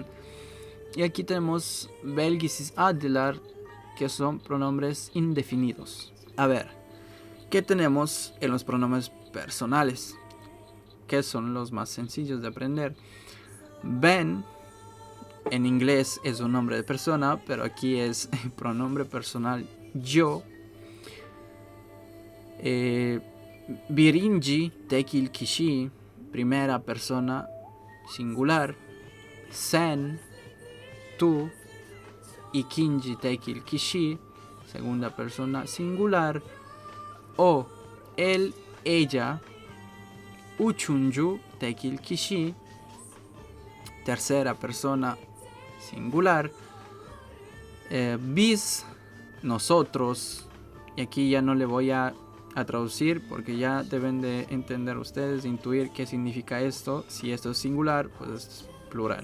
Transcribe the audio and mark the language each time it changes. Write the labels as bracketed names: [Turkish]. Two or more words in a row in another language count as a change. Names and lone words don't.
[Spanish] Y aquí tenemos [Turkish] belgisis adlar, [Spanish] que son pronombres indefinidos. A ver, ¿qué tenemos en los pronombres personales? Que son los más sencillos de aprender. Ben, en inglés es un nombre de persona, pero aquí es pronombre personal yo. [Turkish] Birinci tekil kişi, [Spanish] primera persona singular. Sen, tú. [Turkish] İkinci tekil kişi, [Spanish] segunda persona singular. O, él, ella. [Turkish] Üçüncü tekil kişi, [Spanish] tercera persona singular. Biz, nosotros. Y aquí ya no le voy a traducir porque ya deben de entender ustedes, de intuir qué significa esto. Si esto es singular, pues es plural.